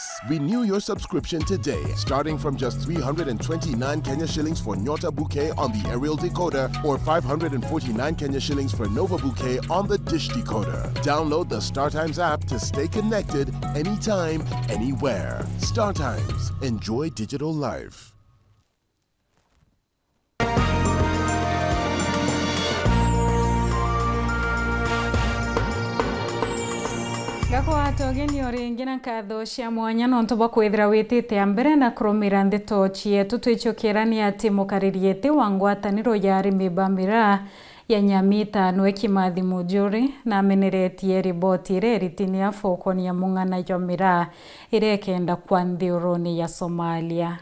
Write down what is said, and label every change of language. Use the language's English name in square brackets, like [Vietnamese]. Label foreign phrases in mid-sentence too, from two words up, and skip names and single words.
[English] Renew your subscription today, starting from just 329 Kenya shillings for Nyota Bouquet on the aerial decoder or 549 Kenya shillings for Nova Bouquet on the dish decoder. Download the Star Times app to stay connected anytime, anywhere. Star Times. Enjoy digital life. [Meru] Gakwa togeni oringi na katho cia mwanya no ntoba kwithira witite ambere na kurumira ndeto chietu twichokirani ati mukaririete wa ngwataniro ya arimi Bamira ya Nyamita nwe Kimathi Mujuri na ameneretie riboti ire ritini ya fokoni ya mung'ana yomira irekenda kwa nthuruni ya Somalia.